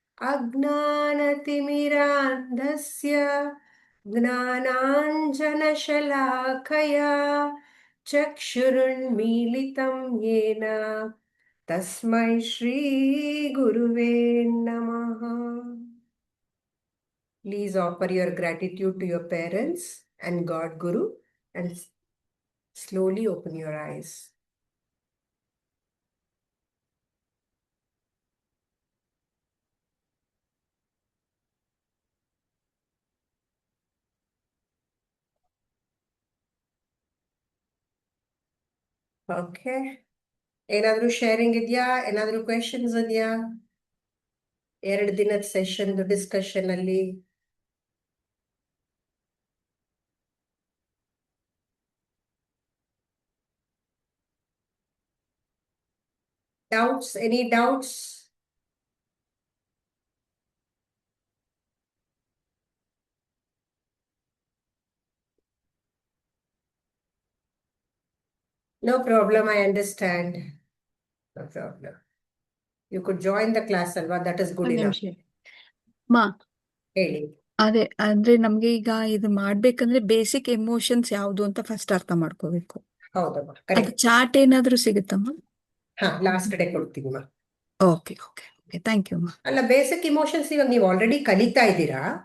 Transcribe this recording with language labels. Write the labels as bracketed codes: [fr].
[sa] ಅಜ್ಞಾನತಿಮಿರಾಂಧಸ್ಯ ಜ್ಞಾನಾಂಜನಶಲಾಕಯಾ ಚಕ್ಷುರುನ್ಮೀಲಿತಂ ಯೇನ ತಸ್ಮೈ ಶ್ರೀ ಗುರುವೇ ನಮಃ. [en] Please offer your gratitude to your parents and God Guru and slowly open your eyes. [kn] Okay. ಏನಾದ್ರೂ sharing ಇದೆಯಾ? ಏನಾದ್ರೂ ಕ್ವೆಶನ್ಸ್ ಇದೆಯಾ? 2 ದಿನದ ಸೆಷನ್ ಡಿಸ್ಕಷನ್ ಅಲ್ಲಿ doubts? [en] Any doubts? No problem, I understand. No problem. You could join the class [kn] alva, [en] that is good [kn] ಒಂದ್ [en] enough. [kn] ನಿಮಿಷ ಮಾ. ಹೇಳಿ. ಅದೇ ಅಂದ್ರೆ ನಮ್ಗೆ ಈಗ ಇದು ಮಾಡ್ಬೇಕಂದ್ರೆ ಬೇಸಿಕ್ ಎಮೋಷನ್ಸ್ ಯಾವ್ದು ಅಂತ ಫಸ್ಟ್ ಅರ್ಥ ಮಾಡ್ಕೋಬೇಕು. ಹೌದಮ್ಮ, ಅದು ಕರೆಕ್ಟ್. ಚಾರ್ಟ್ ಏನಾದ್ರೂ ಸಿಗುತ್ತಮ್ಮ? ಹಾ, ಲಾಸ್ಟ್ ಡೇ ಕೊಡ್ತೀವಿ. Okay okay. Okay thank you ಅಮ್ಮ. ಅಲ್ಲ, ಬೇಸಿಕ್ ಇಮೋಷನ್ಸ್ ಇವಾಗ ನೀವು ಆಲ್ರೆಡಿ ಕಲಿತಾ ಇದ್ದೀರಾ,